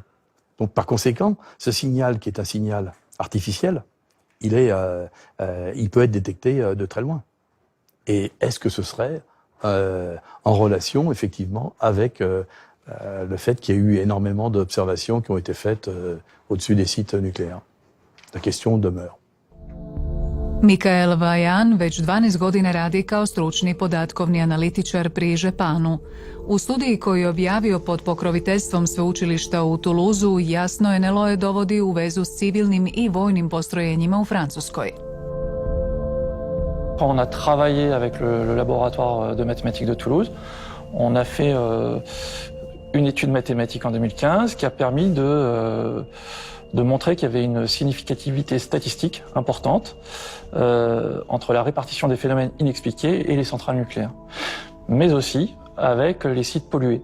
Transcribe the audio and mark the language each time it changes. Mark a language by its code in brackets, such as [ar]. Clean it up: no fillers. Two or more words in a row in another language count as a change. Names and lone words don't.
[fr] Donc par conséquent, ce signal qui est un signal artificiel, il peut être détecté de très loin. Et est-ce que ce serait en relation, effectivement, avec le fait qu'il y a eu énormément d'observations qui ont été faites au-dessus des sites nucléaires? La question demeure. [hr] Mikael Vajan već 12 godina radi kao stručni podatkovni analitičar pri Japanu. U studiji koju je objavio pod pokroviteljstvom sveučilišta u Toulouseu jasno NLO dovodi u vezu s civilnim i vojnim postrojenjima u Francuskoj. [fr] On a travaillé avec le laboratoire de mathématiques de Toulouse. On a fait une étude mathématique en 2015 qui a permis de montrer qu'il y avait une significativité statistique importante entre la répartition des phénomènes inexpliqués et les centrales nucléaires, mais aussi avec les sites pollués.